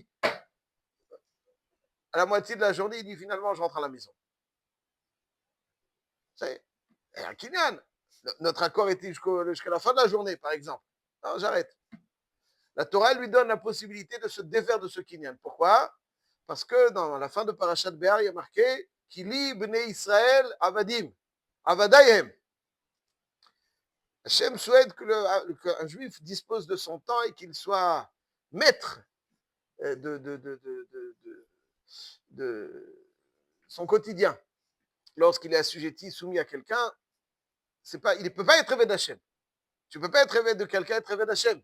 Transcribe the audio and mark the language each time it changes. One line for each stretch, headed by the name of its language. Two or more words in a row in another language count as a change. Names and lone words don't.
French: À la moitié de la journée, il dit finalement, je rentre à la maison. C'est un kinyan. Notre accord était jusqu'à la fin de la journée, par exemple. Non, j'arrête. La Torah lui donne la possibilité de se défaire de ce kinyan. Pourquoi? Parce que dans la fin de Parashat Béar, il y a marqué
Hebrew: כי לי בני ישראל עבדים, עבדי הם.
French: Hachem souhaite qu'un juif dispose de son temps et qu'il soit maître de son quotidien. Lorsqu'il est assujetti, soumis à quelqu'un, il ne peut pas être
Hebrew: עבד השם.
French: Tu ne peux pas être Eved de quelqu'un, être
Hebrew: עבד השם.